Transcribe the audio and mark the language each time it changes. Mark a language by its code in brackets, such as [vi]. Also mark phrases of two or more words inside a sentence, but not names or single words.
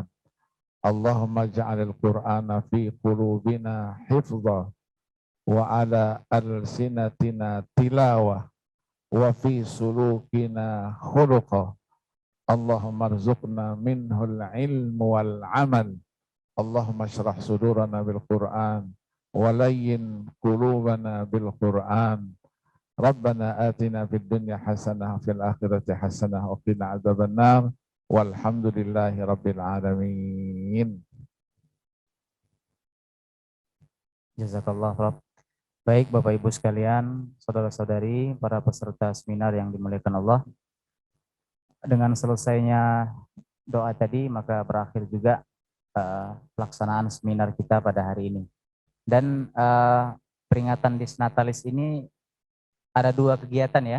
[ar] اللهم اجعل القرآن في قلوبنا حفظا وعلى ألسنتنا تلاوة وفي سلوكنا خلقا. اللهم ارزقنا منه العلم والعمل. اللهم اشرح صدورنا بالقرآن ولين قلوبنا بالقرآن. ربنا آتنا في الدنيا حسنة في الآخرة حسنة وقنا عذاب النار. والحمد لله رب العالمين. Jazakallah, Rob. [id] Baik Bapak Ibu sekalian, saudara-saudari, para peserta seminar yang dimuliakan Allah. Dengan selesainya doa tadi, maka berakhir juga pelaksanaan seminar kita pada hari ini. Dan peringatan Disnatalis ini ada 2 kegiatan ya.